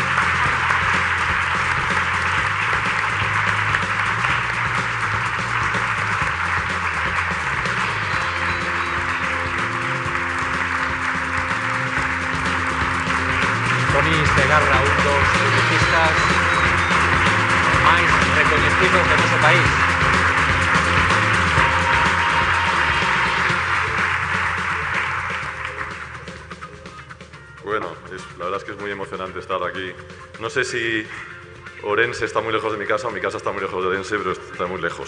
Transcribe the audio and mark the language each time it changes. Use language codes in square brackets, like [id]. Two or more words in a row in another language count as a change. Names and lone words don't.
[gl] Tony Segarra, un dos publicistas máis recoñecidos de noso país. [es] Bueno, la verdad es que es muy emocionante estar aquí. No sé si Orense está muy lejos de mi casa o mi casa está muy lejos de Orense, pero está muy lejos.